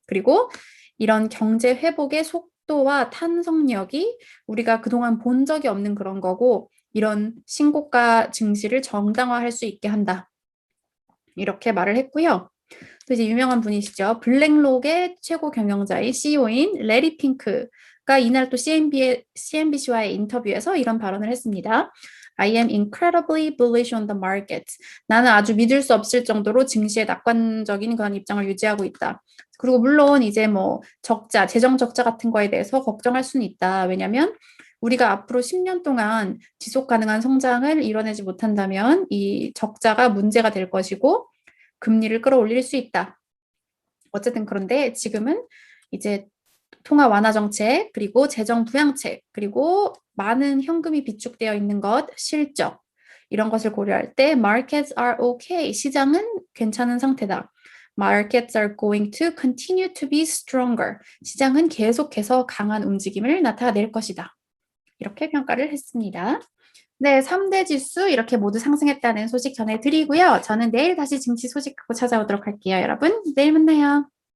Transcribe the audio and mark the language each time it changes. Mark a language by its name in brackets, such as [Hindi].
[Korean] 그리고 이런 경제 회복의 속도와 탄성력이 우리가 그동안 본 적이 없는 그런 거고 이런 신고가 증시를 정당화할 수 있게 한다. 이렇게 말을 했고요. 또 이제 유명한 분이시죠. 블랙록의 최고 경영자인 CEO인 레리 핑크가 이날 또 CNBC와의 인터뷰에서 이런 발언을 했습니다. [English] I am incredibly bullish on the market. [Korean] 나는 아주 믿을 수 없을 정도로 증시에 낙관적인 그런 입장을 유지하고 있다. 그리고 물론 이제 뭐 재정 적자 같은 거에 대해서 걱정할 수는 있다. 왜냐하면 우리가 앞으로 10년 동안 지속 가능한 성장을 이뤄내지 못한다면 이 적자가 문제가 될 것이고 금리를 끌어올릴 수 있다. 어쨌든 그런데 지금은 이제 통화 완화 정책, 그리고 재정 부양책, 그리고 많은 현금이 비축되어 있는 것, 실적 이런 것을 고려할 때 [English] markets are okay. [Korean] 시장은 괜찮은 상태다. [English] Markets are going to continue to be stronger. [Korean] 시장은 계속해서 강한 움직임을 나타낼 것이다. 이렇게 평가를 했습니다. 네, 3대 지수 이렇게 모두 상승했다는 소식 전해드리고요. 저는 내일 다시 증시 소식 갖고 찾아오도록 할게요. 여러분, 내일 만나요.